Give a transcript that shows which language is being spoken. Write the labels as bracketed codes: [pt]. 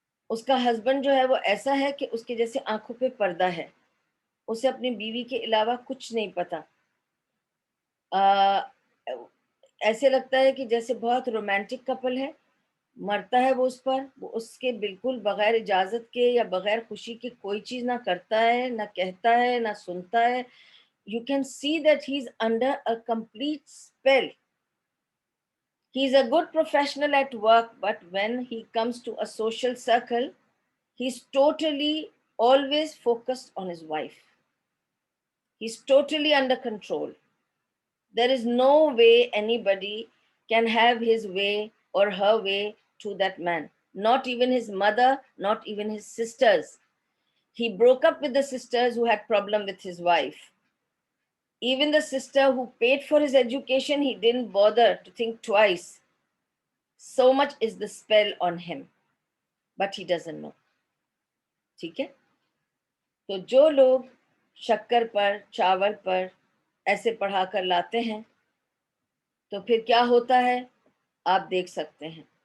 [ur] اس کا ہسبینڈ جو ہے وہ ایسا ہے کہ اس کے جیسے آنکھوں پہ پردہ ہے، اسے اپنی بیوی کے علاوہ کچھ نہیں پتا، ایسے لگتا ہے کہ جیسے بہت رومانٹک کپل ہے، مرتا ہے وہ اس پر، وہ اس کے بالکل بغیر اجازت کے یا بغیر خوشی کے کوئی چیز نہ کرتا ہے، نہ کہتا ہے، نہ سنتا ہے۔ [en] You can see that he's under a complete spell. He's a good professional at work, but when he comes to a social circle, he's totally always focused on his wife. He's totally under control. There is no way anybody can have his way or her way to that man. Not even his mother, not even his sisters. He broke up with the sisters who had problem with his wife. Even the sister who paid for his education, he didn't bother to think twice. So much is the spell on him. But he doesn't know. [ur] ٹھیک ہے. تو جو لوگ شکر پر چاول پر ایسے پڑھا کر لاتے ہیں تو پھر کیا ہوتا ہے آپ دیکھ سکتے ہیں.